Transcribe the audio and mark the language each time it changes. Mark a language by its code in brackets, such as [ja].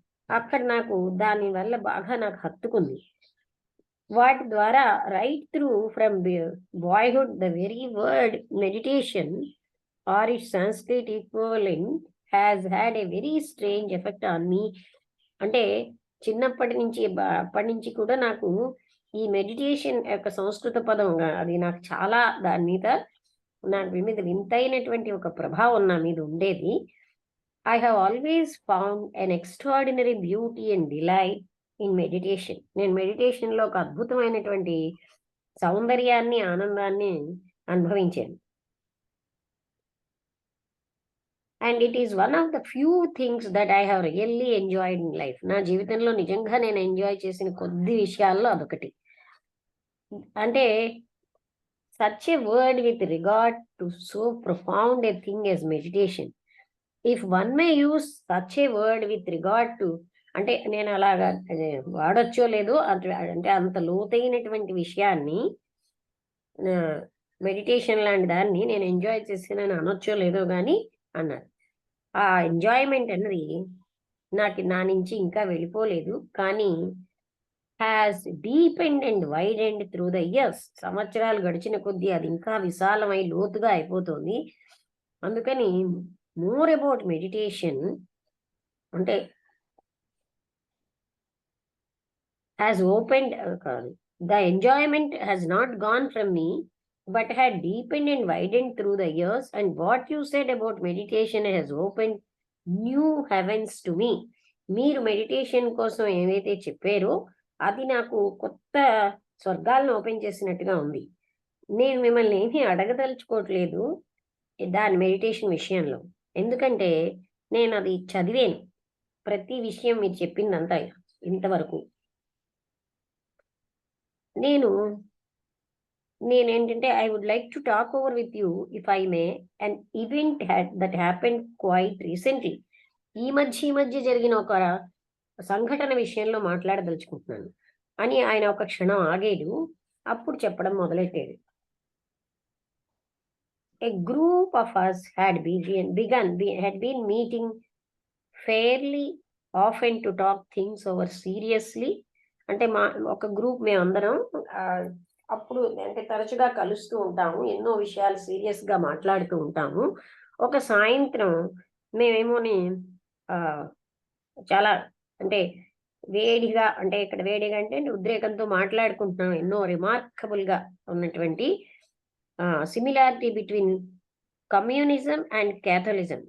[te] అక్కడ నాకు దాని వల్ల బాగా నాకు హత్తుకుంది. వాటి ద్వారా [en] Right through from boyhood the very word meditation or it Sanskrit equivalent has had a very strange effect on me. [te] అంటే చిన్నప్పటి నుంచి అప్పటి నుంచి కూడా నాకు ఈ మెడిటేషన్ యొక్క సంస్కృత పదం అది నాకు చాలా దాని మీద వింతైనటువంటి ఒక ప్రభావం నా మీద ఉండేది. [en] I have always found an extraordinary beauty and delight in meditation. [te] నేను మెడిటేషన్ లో ఒక అద్భుతమైనటువంటి సౌందర్యాన్ని, ఆనందాన్ని అనుభవించాను. [en] And it is one of the few things that I have really enjoyed in life. [te] నా జీవితంలో నిజంగా నేను ఎంజాయ్ చేసిన కొద్ది విషయాల్లో అదొకటి. [en] అంటే such a word with regard to so profound a thing as meditation. If one may use such a word with regard to, [te] అంటే నేను అలాగా వాడొచ్చో లేదో అంటే అంత లోతైనటువంటి విషయాన్ని, మెడిటేషన్ లాంటి దాన్ని నేను ఎంజాయ్ చేసినని అనొచ్చో లేదో కానీ అన్నారు. ఆ ఎంజాయ్మెంట్ అన్నది నా నుంచి ఇంకా వెళ్ళిపోలేదు, కానీ [en] Has deepened and widened through the years. [te] సంవత్సరాలు గడిచిన కొద్దీ అది ఇంకా విశాలమై లోతుగా అయిపోతుంది. [en] అందుకని more about meditation అంటే has opened the enjoyment has not gone from me but had deepened and widened through the years, and what you said about meditation has opened new heavens to me. [te] మీరు meditation కోసం ఏవైతే చెప్పారో అది నాకు కొత్త స్వర్గాలను open చేసినట్టుగా ఉంది. నేను మిమ్మల్ని ఏమీ అడగదలుచుకోవట్లేదు దాని మెడిటేషన్ విషయంలో, ఎందుకంటే నేను అది చదివాను, ప్రతి విషయం మీరు చెప్పిందంతా ఇంతవరకు. [en] నేనేంటంటే I would like to talk over with you if I may an event that happened quite recently. [te] ఈ మధ్య జరిగిన ఒక సంఘటన విషయంలో మాట్లాడదలుచుకుంటున్నాను అని ఆయన ఒక క్షణం ఆగాడు. అప్పుడు చెప్పడం మొదలెట్టాడు. [en] a group of us had been meeting fairly often to talk things over seriously. [te] అంటే ఒక గ్రూప్ మేమందరం అప్పుడు అంటే తరచుగా కలుస్తూ ఉంటాము, ఎన్నో విషయాలు సీరియస్ గా మాట్లాడుతూ ఉంటాము. ఒక సాయంత్రం మేమేమోని చాలా అంటే వేడిగా, అంటే ఇక్కడ వేడిగా అంటే ఉద్రేకంతో మాట్లాడుకుంటున్నాం ఎన్నో రిమార్కబుల్ గా ఉన్నటువంటి [en] Similarity between communism and Catholicism.